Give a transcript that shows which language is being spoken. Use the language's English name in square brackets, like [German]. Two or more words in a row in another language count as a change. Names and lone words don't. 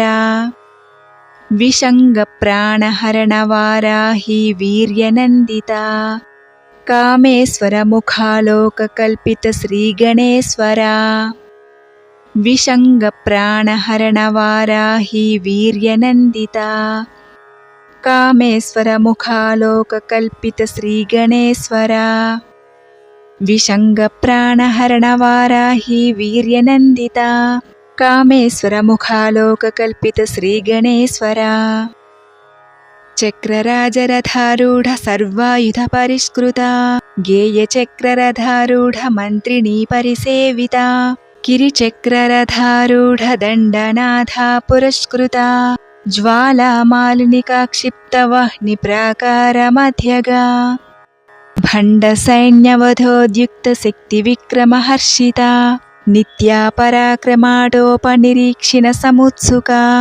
[Sanskrit] విషంగ ప్రాణహరణ వారాహి వీర్యనందిత కామేశ్వర ముఖాలోక కల్పిత శ్రీ గణేశ్వర. విషంగ ప్రాణహరణ వారాహి వీర్యనందిత కామేశ్వర ముఖాలోక కల్పిత శ్రీ గణేశ్వర. विषङ्गप्राणहरणवाराही वीर्यनन्दिता कामेश्वरमुखालोककल्पितश्रीगणेश्वरा चक्रराजरथारूढ सर्वायुधपरिष्कृता गेयचक्ररथारूढ मन्त्रिणी परिसेविता गिरिचक्ररथारूढ दण्डनाथा पुरस्कृता ज्वालामालिनिका क्षिप्तवह्निप्राकारमध्यगा भण्डसैन्यवधोद्युक्तशक्तिविक्रमहर्षिता नित्या पराक्रमाटोपनिरीक्षिणसमुत्सुका